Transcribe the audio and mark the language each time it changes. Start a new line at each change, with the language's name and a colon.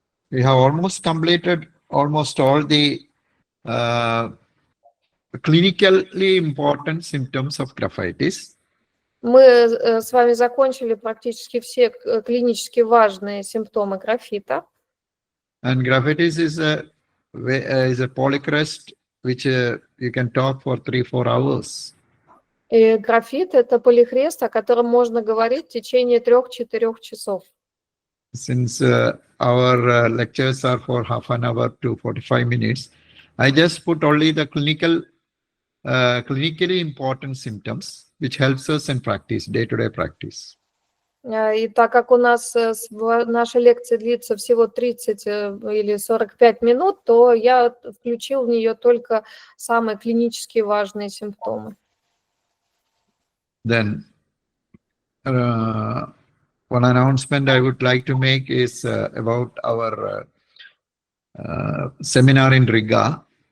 English: We have almost completed almost all the clinically important symptoms of graphitis.
Russian: Мы с вами закончили практически все клинически важные симптомы графита.
English: And graphitis is a polycrest which you can talk for 3-4 hours.
Russian: И графит – это полихрест, о котором можно говорить в течение 3-4 часов.
English: Since our lectures are for half an hour to 45 minutes, I just put only the clinically important symptoms, which helps us in practice, day-to-day practice.
Russian: И так как у нас наша лекция длится всего 30 или 45 минут, то я включил в нее только самые клинически важные симптомы.
English: Then, one announcement I would like to make is about our seminar in Riga.